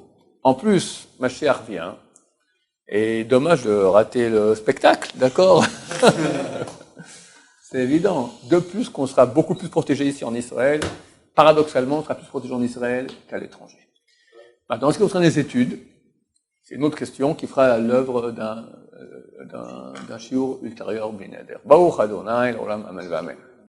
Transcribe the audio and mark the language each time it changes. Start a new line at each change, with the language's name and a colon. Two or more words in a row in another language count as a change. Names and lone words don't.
French: En plus, Mashiach vient, et dommage de rater le spectacle, d'accord? C'est évident. De plus qu'on sera beaucoup plus protégé ici en Israël, paradoxalement, on sera plus protégé en Israël qu'à l'étranger. Maintenant, en ce qui concerne les études, c'est une autre question qui fera l'œuvre d'un shiur ultérieur,
Hebrew: בני נדר. ברוך אדוני, לעולם, אמן, אמן.